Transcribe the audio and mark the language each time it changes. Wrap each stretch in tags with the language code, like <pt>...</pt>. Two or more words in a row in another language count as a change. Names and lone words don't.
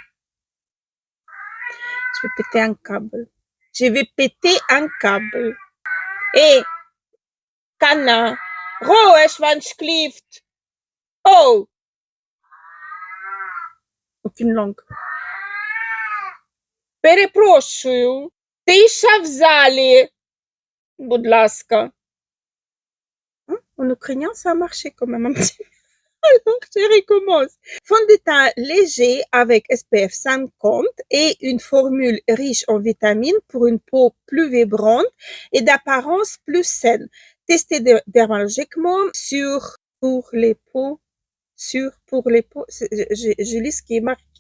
<fr>Je vais péter un câble. Je vais péter un câble. Et Kana, Rohe Schwanzklift. Oh, aucune langue.</fr> <uk>Перепрошую, тиша в залі, будь ласка.</uk> <fr>En ukrainien, ça a marché quand même un petit peu. Alors, je recommence. Fond de teint léger avec SPF 50 et une formule riche en vitamines pour une peau plus vibrante et d'apparence plus saine. Testé dermatologiquement pour les peaux, pour les peaux, je lis ce qui est marqué.</fr>